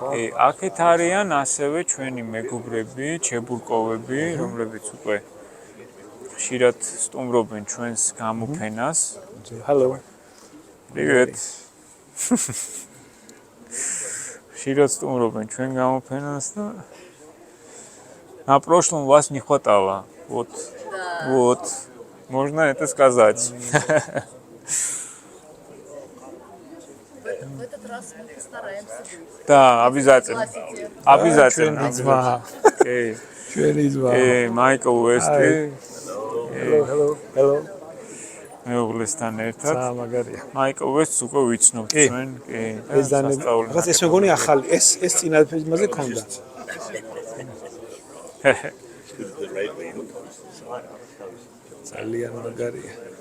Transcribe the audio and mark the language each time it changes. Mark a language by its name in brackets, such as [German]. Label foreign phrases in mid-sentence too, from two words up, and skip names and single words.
[Georgian] აქეთ არიან ასევე ჩვენი მეგობრები, ჩებურკოვები, რომლებიც უკვე ხშირად სტუმრობენ ჩვენს გამოფენას. [English] Hello. [Russian] Привет. [Georgian] ხშირად სტუმრობენ ჩვენ გამოფენას და [Russian] на прошлом вас не хватало. Вот. Вот. Можно это сказать. В этот раз мы постараемся быть. Да, обязательно. Согласитесь? Обязательно. Окей. [Georgian] ჩვენი ძმა. Майкл Уэсти. [English] Hello. [Georgian] მეუღლესთან ერთად. მაგარია. მაიკლ უესტს უკვე ვიცნობთ ჩვენ. კი. ეს დანები. რაღაც ეს მეგონი ახალი. ეს წინა ფილმაზე ქონდა. ძალიან მაგარია.